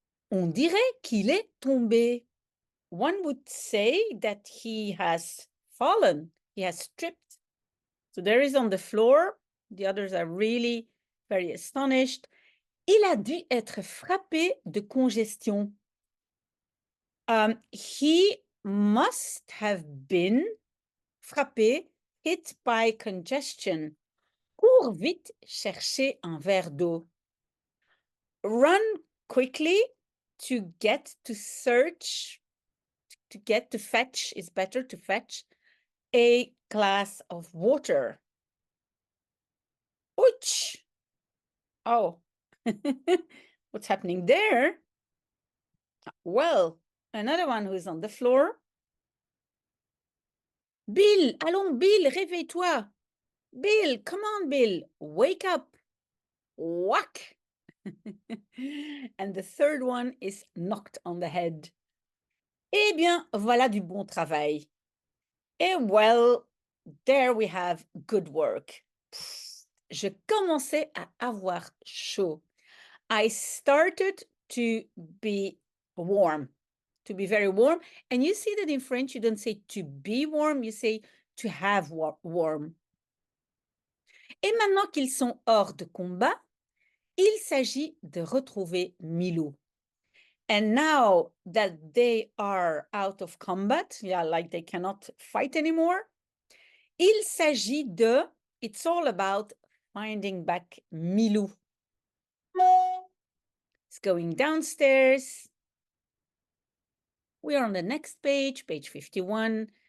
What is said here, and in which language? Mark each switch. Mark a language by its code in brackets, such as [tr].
[fr] On dirait qu'il est tombé. [en] One would say that he has fallen. He has tripped. So there is on the floor. The others are really very astonished. [fr] Il a dû être frappé de congestion. [en] He must have been frappé, hit by congestion. [fr] Cours vite chercher un verre d'eau. [en] Run quickly to get to search, to fetch is better, to fetch a glass of water. Ouch! Oh, what's happening there? Well, another one who's on the floor. [fr] Bill, allons, Bill, réveille-toi. [en] Bill, come on, Bill, wake up. Whack! And the third one is knocked on the head. [fr] Eh bien, voilà du bon travail. [en] Well, there we have good work. [fr] Je commençais à avoir chaud. [en] I started to be warm, to be very warm. And you see that in French, you don't say to be warm, you say to have warm. [fr] Et maintenant qu'ils sont hors de combat, il s'agit de retrouver Milou. [en] And now that they are out of combat, like they cannot fight anymore, [fr] il s'agit de, [en] it's all about finding back Milou. It's going downstairs. We are on the next page, page 51.